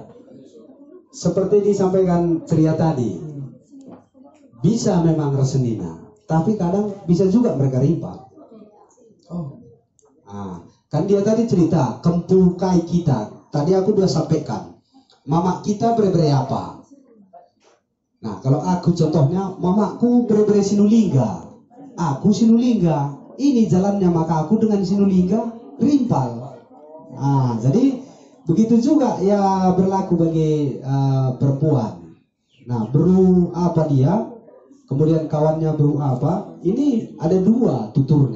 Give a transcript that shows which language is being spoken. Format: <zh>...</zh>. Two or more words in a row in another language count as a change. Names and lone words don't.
<id>seperti disampaikan Ceria tadi, bisa memang resenina, tapi kadang bisa juga mereka rimpang. Oh. Nah, kan dia tadi cerita kempukai kita. Tadi aku udah sampaikan, mama kita bere-bere apa? Nah, kalau aku contohnya, mamaku bere-bere Sinulingga, aku Sinulingga. Ini jalannya maka aku dengan Sinulingga rimpal. Nah, jadi begitu juga ya berlaku bagi perempuan. Nah, beru apa dia? Kemudian kawannya beru apa? Ini ada dua tuturnya.</id>